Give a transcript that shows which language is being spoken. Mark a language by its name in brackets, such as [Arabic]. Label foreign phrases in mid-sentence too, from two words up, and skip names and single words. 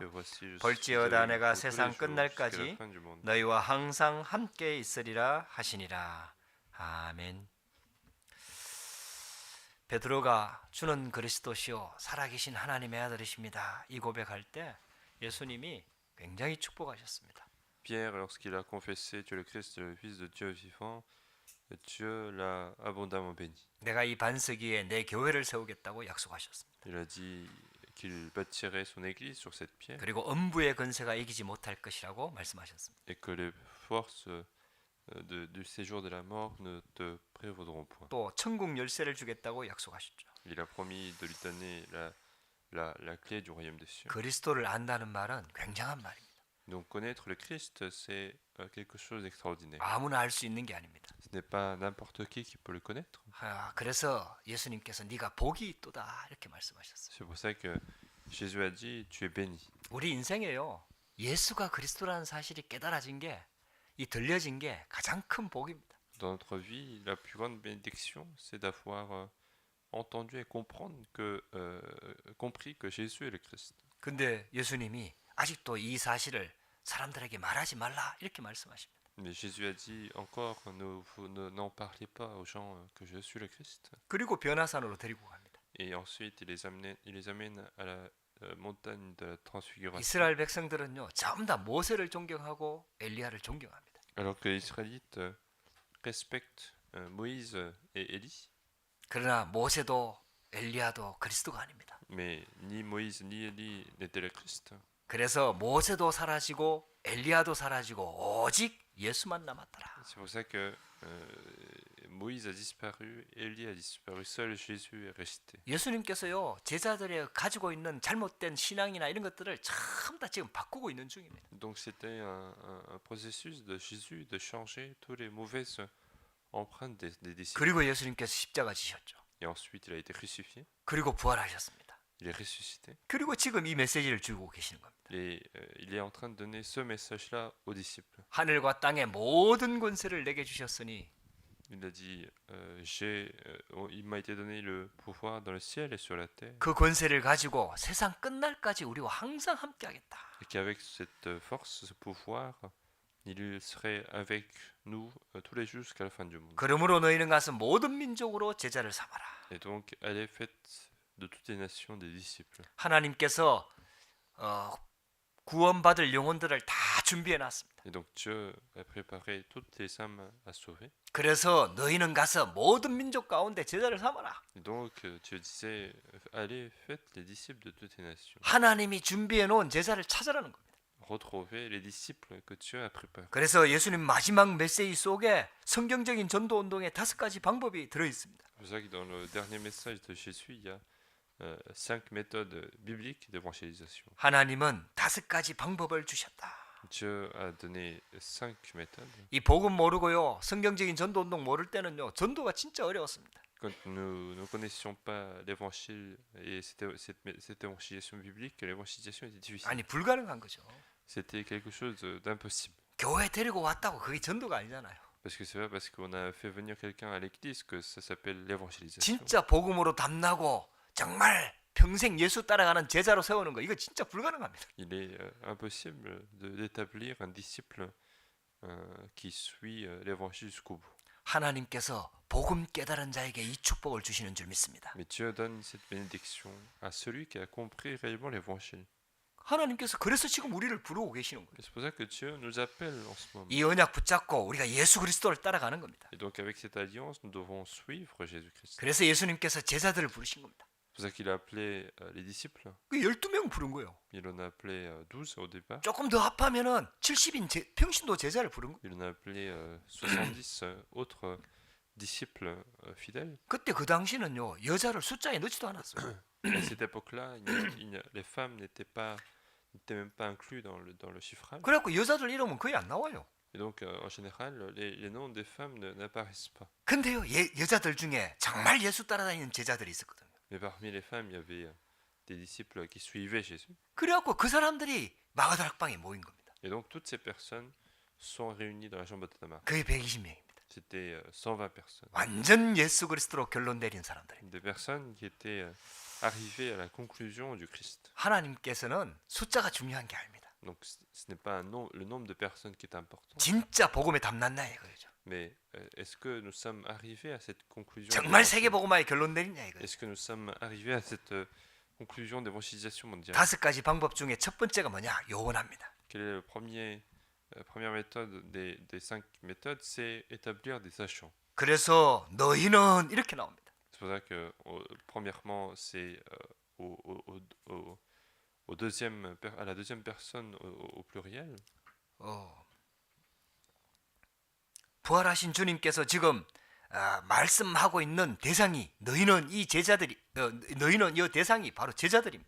[Korean] 볼지어다 내가 세상 끝날까지 너희와 항상 함께 있으리라 하시니라. 아멘. 베드로가 주는 그리스도시요 살아계신 하나님의 아들이십니다. 이 고백할 때 예수님이 굉장히 축복하셨습니다. [French] Pierre, lorsqu'il a confessé tu es le Christ, le Fils de Dieu vivant, Dieu l'a abondamment béni. [Korean] 내가 이 반석 위에 내 교회를 세우겠다고 약속하셨습니다. [French] Il a dit qu'il bâtirait son église sur cette pierre [Korean] 그리고 음부의 권세가 이기지 못할 것이라고 말씀하셨습니다. [French] et que les forces du séjour de la mort ne te prévaudront point. [Korean] 또 천국 열쇠를 주겠다고 약속하셨죠. [French] Il a promis de lui donner la clé du royaume des cieux. [Korean] 그리스도를 안다는 말은 굉장한 말입니다. [French] Donc connaître le Christ, c'est quelque chose d'extraordinaire. [Korean] 아무나 알 수 있는 게 아닙니다. [French] Ce n'est pas n'importe qui peut le connaître. [Korean] 그래서 예수님께서 네가 복이 있도다 이렇게 말씀하셨어요. [French] C'est pour ça que Jésus a dit tu es béni. [Korean] 우리 인생에요. 예수가 그리스도라는 사실이 깨달아진 게, 이 들려진 게 가장 큰 복입니다. [French] Dans notre vie, la plus grande bénédiction, c'est d'avoir entendu et compris que Jésus est le Christ. [Korean] 근데 예수님이 아직도 이 사실을 사람들에게 말하지 말라 이렇게 말씀하십니다. [French] Mais Jésus a dit encore n'en parlez pas aux gens que je suis le Christ. [Korean] 그리고 변화산으로 데리고 갑니다. [French] Et ensuite, il les amène à la montagne de la transfiguration. [Korean] 이스라엘 백성들은요, 전부 다 모세를 존경하고 엘리야를 존경합니다. [French] Alors que les Israélites respectent Moïse et Élie. [Korean] 그러나 모세도 엘리야도 그리스도가 아닙니다. [French] Mais ni Moïse ni Élie n'étaient le Christ. [Korean] 그래서 모세도 사라지고 엘리야도 사라지고 오직 예수만 남았더라. [French] C'est pour ça que Moïse a disparu, Élie a disparu, seul Jésus est resté. [Korean] 예수님께서요, 제자들이 가지고 있는 잘못된 신앙이나 이런 것들을 전부 다 지금 바꾸고 있는 중입니다. [French] Donc c'était un processus de Jésus de changer toutes les mauvaises empreintes des disciples. [Korean] 그리고 예수님께서 십자가 지셨죠. [French] Et ensuite il a été crucifié, [Korean] 그리고 부활하셨습니다. [French] il est ressuscité. [Korean] 그리고 지금 이 메시지를 주고 계시는 겁니다. [French] Et il est en train de donner ce message-là aux disciples. [Korean] 하늘과 땅의 모든 권세를 내게 주셨으니 [French] Il a dit, il m'a été donné le pouvoir dans le ciel et sur la terre. [Korean] 그 권세를 가지고 세상 끝날까지 우리와 항상 함께하겠다. [French] Et qu'avec cette force, ce pouvoir, il serait avec nous tous les jours jusqu'à la fin du monde. [Korean] 그러므로 너희는 가서 모든 민족으로 제자를 삼아라. [French] Et donc, allez faites de toutes les nations des disciples. [Korean] 하나님께서 구원받을 영혼들을 다 준비해 놨습니다. [French] Et donc Dieu a préparé toutes les âmes à sauver. [Korean] 그래서 너희는 가서 모든 민족 가운데 제자를 삼아라. [French] Et donc Dieu disait, allez faites les disciples de toutes les nations. [Korean] 하나님이 준비해 놓은 제자를 찾으라는 겁니다. [French] Retrouvez les disciples que Dieu a préparés. [Korean] 그래서 예수님 마지막 메시지 속에 성경적인 전도 운동의 5가지 방법이 들어 있습니다. [French] C'est pour ça que dans le dernier message de Jésus, il y a 5 méthodes bibliques d'évangélisation. [Korean] 하나님은 5가지 방법을 주셨다. [French] Dieu a donné 5 méthodes. [Korean] 이 복음 모르고요, 성경적인 전도 운동 모를 때는요, 전도가 진짜 어려웠습니다. [French] Quand nous ne connaissions pas l'évangile et cette évangélisation biblique, l'évangélisation était difficile. [Korean] 아니 불가능한 거죠. [French] C'était quelque chose d'impossible. [Korean] 교회 데리고 왔다고 그게 전도가 아니잖아요. [French] Parce que c'est pas parce qu'on a fait venir quelqu'un à l'église que ça s'appelle l'évangélisation. [Korean] 진짜 복음으로 담나고 정말 평생 예수 따라가는 제자로 세우는 거, 이거 진짜 불가능합니다. [French] Il est impossible d'établir un disciple qui suit l'évangile jusqu'au bout. [Korean] 하나님께서 복음 깨달은 자에게 이 축복을 주시는 줄 믿습니다. [French] Mais Dieu donne cette bénédiction à celui qui a compris réellement l'évangile. [Korean] 하나님께서 그래서 지금 우리를 부르고 계시는 거예요. [French] C'est pour ça que Dieu nous appelle en ce moment. [Korean] 이 언약 붙잡고 우리가 예수 그리스도를 따라가는 겁니다. [French] Et donc avec cette alliance, nous devons suivre Jésus-Christ. [Korean] 그래서 예수님께서 제자들을 부르신 겁니다. [French] C'est pour ça qu'il a appelé les disciples. [Korean] 그 12명 부른 거예요. [French] Il en a appelé 12 au départ. [Korean] 조금 더 합하면은 70인 평신도 제자를 부른 거예요. [French] Il en a appelé 70 autres disciples fidèles. [Korean] 그때 그 당시는요 여자를 숫자에 넣지도 않았어요. [French] À cette époque-là, les femmes n'étaient même pas inclus dans le chiffrage. [Korean] 그래갖고 여자들 이름은 거의 안 나와요. [French] Et donc, en général, les noms des femmes n'apparaissent pas. [Korean] 근데요 여자들 중에 정말 예수 따라다니는 제자들이 있었거든요. [French] Mais parmi les femmes, il y avait des disciples qui suivaient Jésus. [Korean] 그래갖고 그 사람들이 마가다 학방에 모인 겁니다. [French] Et donc, toutes ces personnes sont réunies dans la chambre de Tamar. [Korean] 그게 120명입니다. [French] C'était 120 personnes. [Korean] 완전 예수 그리스도로 결론 내린 사람들입니다. [French] Des personnes qui étaient arrivées à la conclusion du Christ. [Korean] 하나님께서는 숫자가 중요한 게 아닙니다. [French] Donc, ce n'est pas le nombre de personnes qui est important. [Korean] 진짜 복음에 담났나 이거죠. [French] Mais est-ce que nous sommes arrivés à cette conclusion? [Korean] 정말 세계 복음화에 결론 내리냐 이거죠. [French] Est-ce que nous sommes arrivés à cette conclusion d'évangélisation mondiale? [Korean] 5가지 방법 중에 첫 번째가 뭐냐? 요원합니다. [French] Quelle est première méthode des 5 méthodes? C'est établir des agents. [Korean] 그래서 너희는 이렇게 나옵니다. [French] C'est pour ça que premièrement c'est à la deuxième personne au pluriel. [Korean] 부활하신 주님께서 지금 말씀하고 있는 대상이 너희는 이 제자들이 너희는 이 대상이 바로 제자들입니다.